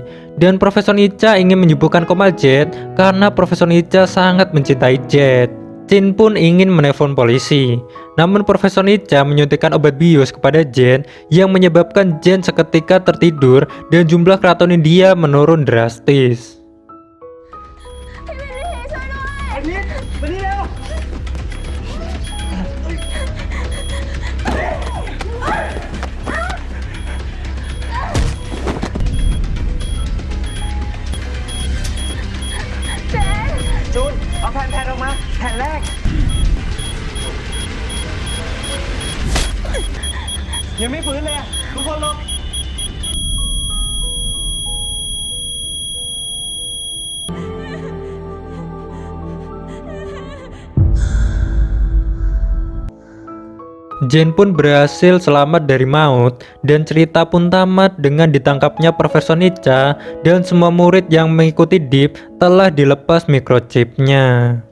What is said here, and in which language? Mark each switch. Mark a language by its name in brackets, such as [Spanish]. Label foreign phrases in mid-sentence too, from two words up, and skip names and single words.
[Indonesian] Dan Profesor Nica ingin menyembuhkan koma Jet karena Profesor Nica sangat mencintai Jet. Chin pun ingin menelpon polisi, namun Profesor Nica menyuntikkan obat bius kepada Jane yang menyebabkan Jane seketika tertidur dan jumlah keratonin dia menurun drastis. [Thai] ไอ้พีทมานี่เร็ว จูน เอาแผ่นออกมา แผ่นแรก ยังไม่ฟื้นเลยอะทุกคนหลบ [Indonesian] Jane pun berhasil selamat dari maut dan cerita pun tamat dengan ditangkapnya Profesor Nica dan semua murid yang mengikuti DIP telah dilepas microchipnya.